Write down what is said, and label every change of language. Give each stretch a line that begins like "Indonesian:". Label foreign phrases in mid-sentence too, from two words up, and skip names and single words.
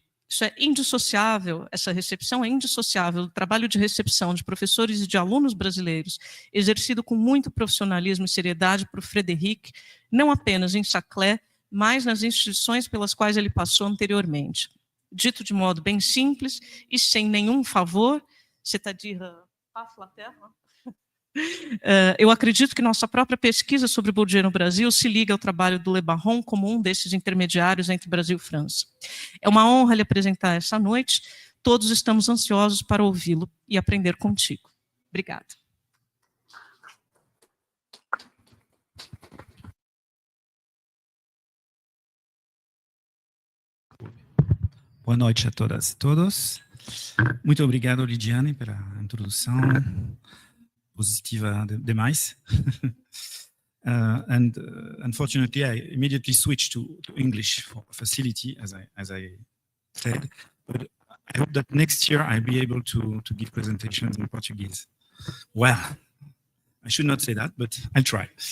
Portuguese: Isso é indissociável, essa recepção é indissociável do trabalho de recepção de professores e de alunos brasileiros, exercido com muito profissionalismo e seriedade por Frédéric, não apenas em Saclay, mas nas instituições pelas quais ele passou anteriormente. Dito de modo bem simples e sem nenhum favor,
French: c'est-à-dire pas flatteur,
Portuguese: eu acredito que nossa própria pesquisa sobre Bourdieu no Brasil se liga ao trabalho do Lebaron como um desses intermediários entre Brasil e França. É uma honra lhe apresentar essa noite. Todos estamos ansiosos para ouvi-lo e aprender contigo. Obrigada. Boa noite a todas e todos. Muito obrigado, Lidiane, pela introdução positiva demais.
English: Unfortunately, I immediately switched to English for facility, as I said. But I hope that next year I'll be able to give presentations in Portuguese. Well, I should not say that, but I'll try.